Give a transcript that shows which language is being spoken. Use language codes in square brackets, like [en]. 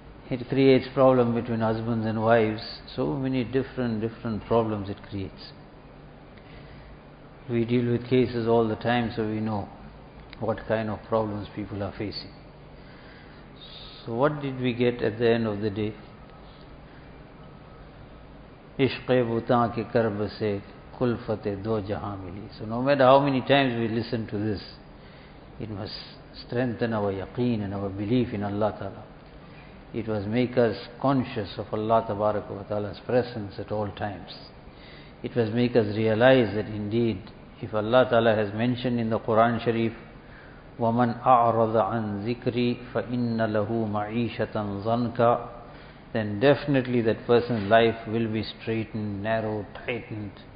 [en] It creates problems between husbands and wives. So many different problems it creates. We deal with cases all the time, so we know what kind of problems people are facing. So what did we get at the end of the day? [ur] عشقِ بُتا کے کرب سے کلفتِ دو جہاں ملی. [en] So no matter how many times we listen to this, it must strengthen our yaqeen and our belief in Allah Ta'ala. It must make us conscious of Allah Tabaraka wa Ta'ala's presence at all times. It must make us realize that indeed, if Allah Ta'ala has mentioned in the Qur'an Sharif, [ar] وَمَنْ أَعْرَضَ عَنْ ذِكْرِي فَإِنَّ لَهُ مَعِيشَةً ظَنْكَ, [en] then definitely that person's life will be straightened, narrow, tightened.